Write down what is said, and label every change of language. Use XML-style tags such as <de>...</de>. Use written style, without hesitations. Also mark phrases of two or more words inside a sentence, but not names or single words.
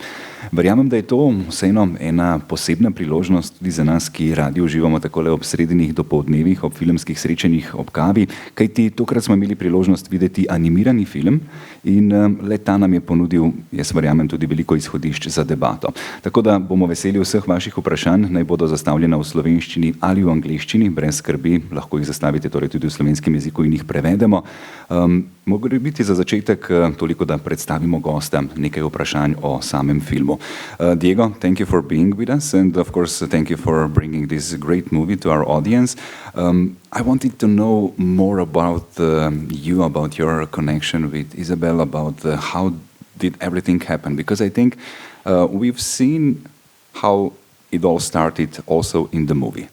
<sl>Verjamem, da je to vseeno ena posebna priložnost tudi za nas, ki radi uživamo takole ob sredinjih dopoldnevih, ob filmskih srečanjih ob kavi, kajti tokrat smo imeli priložnost videti animirani film in le ta nam je ponudil, jaz verjamem, tudi veliko izhodišč za debato. Tako da bomo veseli vseh vaših vprašanj, naj bodo zastavljena v slovenščini ali v angleščini, brez skrbi, lahko jih zastavite torej tudi v slovenskem jeziku in jih prevedemo. Mogoče biti za začetek toliko, da predstavimo gosta nekaj vprašanj o samem filmu.</sl> <en>Diego, thank you for being with us and of course thank you for bringing this great movie to our audience. I wanted to know more about you, about your connection with Isabel, about how did everything happen, because I think we've seen how it all started also in the movie.</en>